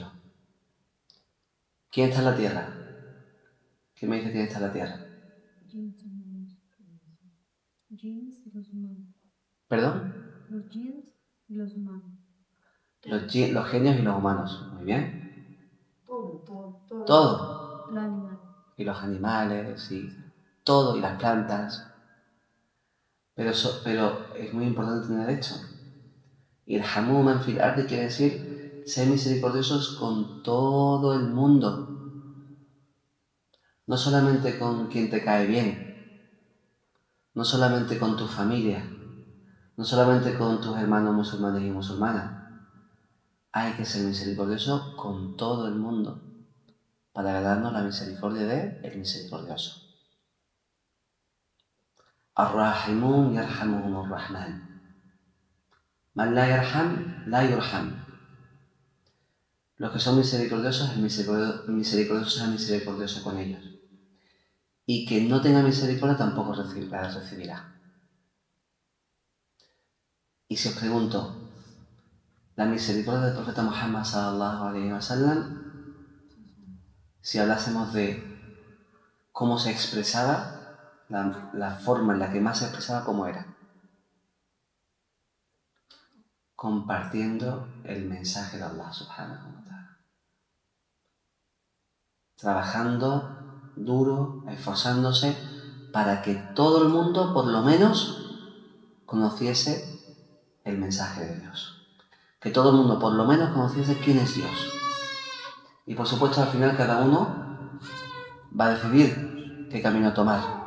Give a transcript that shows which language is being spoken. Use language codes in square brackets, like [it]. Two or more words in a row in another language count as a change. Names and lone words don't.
[es] ¿Quién está en la tierra? ¿Quién me dice quién está en la tierra? Jeans y los humanos. ¿Perdón? Los jeans y los humanos. Los genios y los humanos. Muy bien. Todo. Los animales. Y los animales, y todo, y las plantas. Pero es muy importante tener esto. [ar] ارحموا من في الأرض [es] quiere decir ser misericordiosos con todo el mundo. No solamente con quien te cae bien, no solamente con tu familia, no solamente con tus hermanos musulmanes y musulmanas. Hay que ser misericordioso con todo el mundo para ganarnos la misericordia de el misericordioso. [ar] الراحمون يرحمهم الرحمن. من لا يرحم لا يرحم. [es] Los que son misericordiosos, el misericordioso será misericordioso con ellos. Y quien no tenga misericordia tampoco la recibirá. Y si os pregunto, la misericordia del profeta Muhammad [ar] صلى الله عليه وسلم, [es] si hablásemos de cómo se expresaba, la forma en la que más se expresaba, ¿cómo era? Compartiendo el mensaje de Allah [ar] سبحانه وتعالى. [es] Trabajando duro, esforzándose para que todo el mundo, por lo menos, conociese el mensaje de Dios. Que todo el mundo, por lo menos, conociese quién es Dios. Y por supuesto, al final, cada uno va a decidir qué camino tomar.